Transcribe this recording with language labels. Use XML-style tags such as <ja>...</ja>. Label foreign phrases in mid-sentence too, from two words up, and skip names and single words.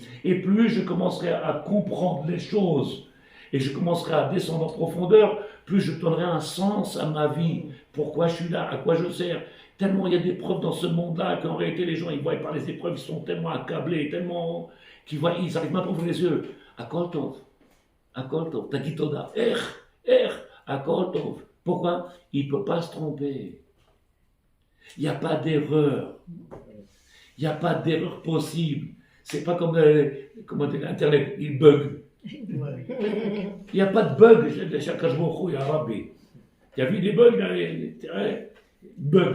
<fr>Et plus je commencerai à comprendre les choses, et je commencerai à descendre en profondeur, plus je donnerai un sens à ma vie. Pourquoi je suis là? À quoi je sers? Tellement il y a des preuves dans ce monde-là qu'en réalité les gens ils voient par les épreuves, ils sont tellement accablés, tellement qu'ils voient, ils n'arrivent même pas à ouvrir les yeux.</fr> <he>הכל טוב, Takitoda, הכל טוב.</he> <fr>Pourquoi? Il ne peut pas se tromper. Il n'y a pas d'erreur. Il n'y a pas d'erreur possible. C'est pas comme Internet, il bug. Il n'y a pas de bug. Chaque jour, il y a Rabbi. Tu as vu des bugs là? Bug.</fr>